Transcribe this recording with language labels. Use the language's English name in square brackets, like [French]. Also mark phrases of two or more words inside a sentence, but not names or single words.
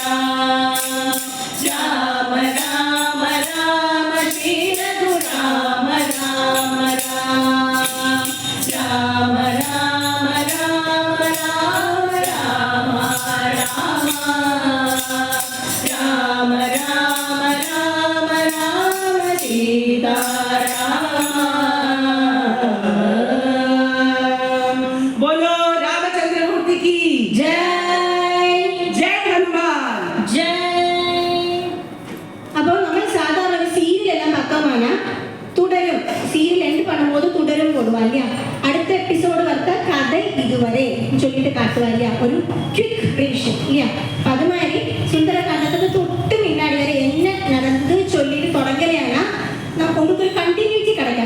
[Sanskrit] രാമ, രാമ രാമ രാമ ശ്രീ രഘുരാമ രാമ രാമ, രാമ രാമ രാമ രാമ രാമ രാമ, രാമ രാമ രാമ സീതാരാമ. [Hindi] बोलो रामचंद्रमूर्ति की ജയ് जय हनुमान. ജയ്. [Malayalam] അപ്പോൾ നമ്മൾ [Tamil] சாதாரண சீரியல் எல்லாம் பார்த்தோம்னா തുടരും, [English] serial end [Tamil] பண்ணும்போது தொடரும் போடுவா இல்லையா, அடுத்த எபிசோடு வரத்த கதை இதுவரை சொல்லிட்டு காட்டுவா இல்லையா, ஒரு [English] quick revision [Tamil] இல்லையா. அது மாதிரி சுந்தர காண்டத்துக்கு தொட்டு முன்னாடி வரை என்ன நடந்து சொல்லிட்டு தொடங்கலையானா நமக்கு உங்களுக்கு ஒரு கண்டினியூட்டி கிடைக்கும்.